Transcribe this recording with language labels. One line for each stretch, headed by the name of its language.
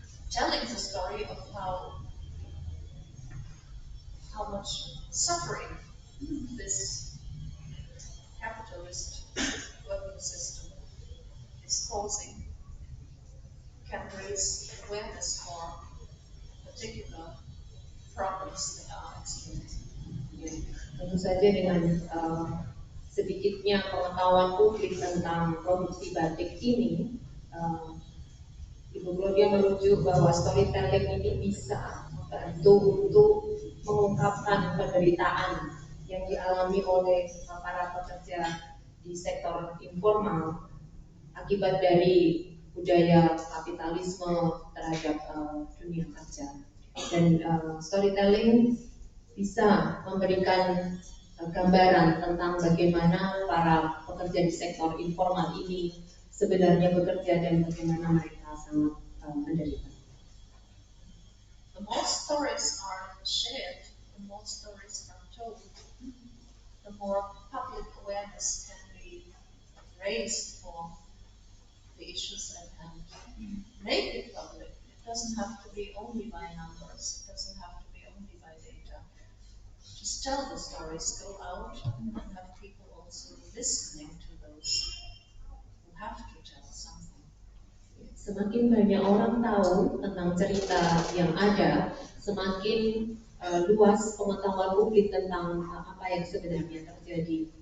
English: Telling the story of how much suffering this capitalist working system is causing can raise awareness for particular problems that are experienced.
Indonesian: Tentu saja dengan sedikitnya pengetahuan publik tentang produksi batik ini, Ibu Claudia merujuk bahwa storytelling ini bisa membantu untuk mengungkapkan penderitaan yang dialami oleh para pekerja di sektor informal akibat dari budaya kapitalisme terhadap dunia kerja. Dan storytelling bisa memberikan gambaran tentang bagaimana para pekerja di sektor informal ini sebenarnya bekerja dan bagaimana mereka sangat menderita.
English: The more stories are shared, the more stories are told, the more public awareness can be raised for the issues at hand. Make it public. It doesn't have to be only by numbers. It doesn't have to be only by data. Just tell the stories, go out and have people also listening to those who have to tell something.
Indonesian: Semakin banyak orang tahu tentang cerita yang ada, semakin luas pengetahuan publik tentang apa yang sebenarnya terjadi.